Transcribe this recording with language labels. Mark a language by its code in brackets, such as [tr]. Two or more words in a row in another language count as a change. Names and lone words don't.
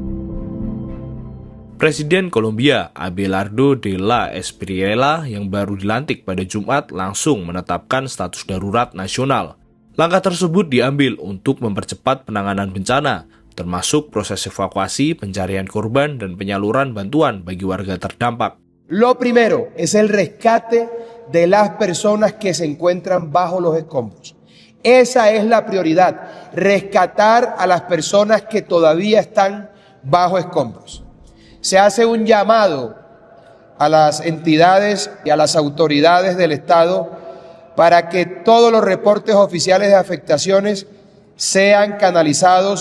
[id] Presiden Kolombia, Abelardo de la Espriella, yang baru dilantik pada Jumat langsung menetapkan status darurat nasional. Langkah tersebut diambil untuk mempercepat penanganan bencana, termasuk proses evakuasi, pencarian korban, dan penyaluran bantuan bagi warga terdampak. [es] Lo primero es el rescate de las personas que se encuentran bajo los escombros. Esa es la prioridad, rescatar a las personas que todavía están bajo escombros. Se hace un llamado a las entidades y a las autoridades del Estado para que todos los reportes oficiales de afectaciones sean canalizados.